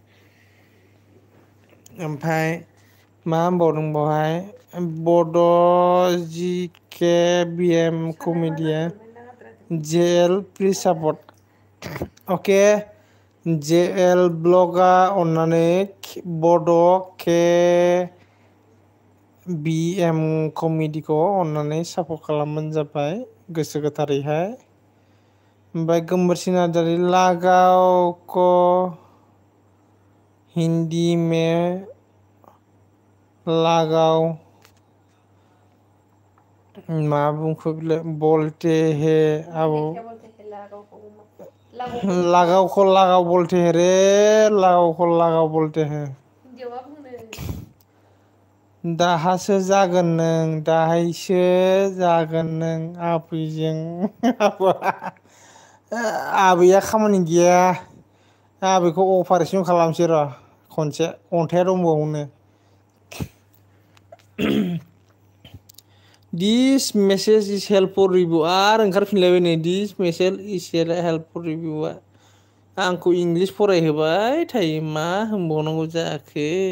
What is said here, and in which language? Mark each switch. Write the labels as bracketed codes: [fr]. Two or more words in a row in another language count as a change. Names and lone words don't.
[brx] ओमफ्राय मा होनबावदों बावहाय बड' जि के बि एम कमेडिया जेएल [en] please support [brx] अके जेएल ब्लगा अन्नानै बड' के बि एम कमेडिखौ अन्नानै सापर्ट खालामबानो जाबाय गोसो गोथारैहाय ओमफ्राय गोमबोरसिं नार्जारी लागाव को [hi] हिंदी में लगाव [brx] मा बुंखो [hi] बोलते है अब लगाव को लगाव बोलते है रे लगाव को लगाव बोलते हैं [brx] दाहासो जागोन नों दाहायसो जागोन नों आबैजों आबैया खामानि गैया आबैखौ अपारेसन खालामसै र' खनसे अन्थाइया दंबावोनो [en] this message is help for review [brx] आरो ओंखारफिनलायबाय नै [en] this message is help for reviewआ [brx] आंखौ इंलिस फरायहोबाय थायो मा होनबावनांगौ जाखो